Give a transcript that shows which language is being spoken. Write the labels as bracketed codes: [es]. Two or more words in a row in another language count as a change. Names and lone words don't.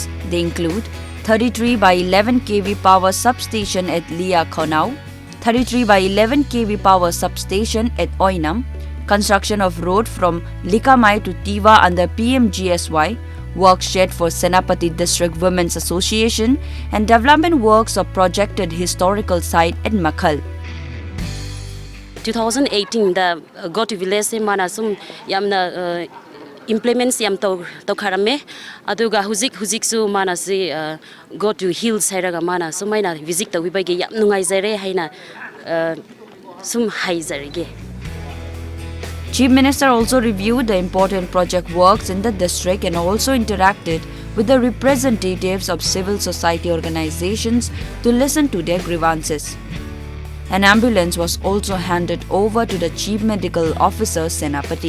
[en] They include 33 by 11 kV power substation at Lia Khonau, 33 by 11 kV power substation at Oinam, construction of road from Likamai to Tiva under PMGSY, work shed for Senapati District Women's Association, and development works of projected historical site at Makhal. [mni] 2018 the [en] go to village [mni] se mana sum yamna implements yam to kharame aduga huzik su mana se [en] go to hills [mni] hairaga mana sumaina visit to bage yam nungai jare haina sum hai jarige. [en] Chief Minister also reviewed the important project works in the district and also interacted with the representatives of civil society organizations to listen to their grievances. An ambulance was also handed over to the Chief Medical Officer Senapati.